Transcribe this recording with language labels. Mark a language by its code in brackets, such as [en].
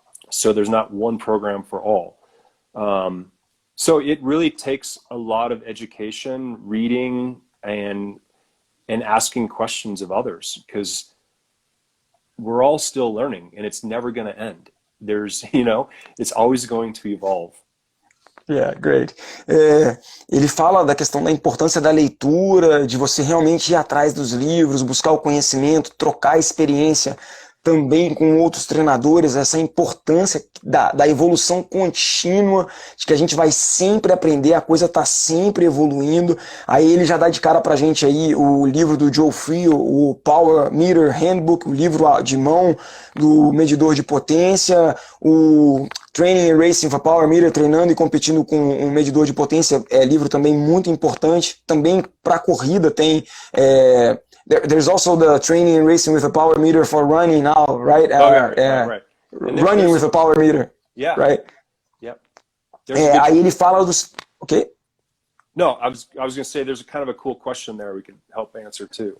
[en] So there's not one program for all. So it really takes a lot of education, reading, and asking questions of others, because we're all still learning and it's never going to end. There's, it's always going to evolve. Yeah, great. [pt] Ele fala da questão da importância da leitura, de você realmente ir atrás dos livros, buscar o conhecimento, trocar experiência também com outros treinadores, essa importância da evolução contínua, de que a gente vai sempre aprender, a coisa está sempre evoluindo. Aí ele já dá de cara pra gente aí o livro do Joe Friel, o Power Meter Handbook, o livro de mão do medidor de potência, o Training and Racing for Power Meter, treinando e competindo com um medidor de potência, livro também muito importante. Também para corrida tem... [en] There's also the Training and Racing with a Power Meter for running now, right? Right. Running with a power meter, yeah. Right? Yep. [pt] Aí ele fala dos... Ok? [en] No, I was going to say there's a kind of a cool question there we could help answer too.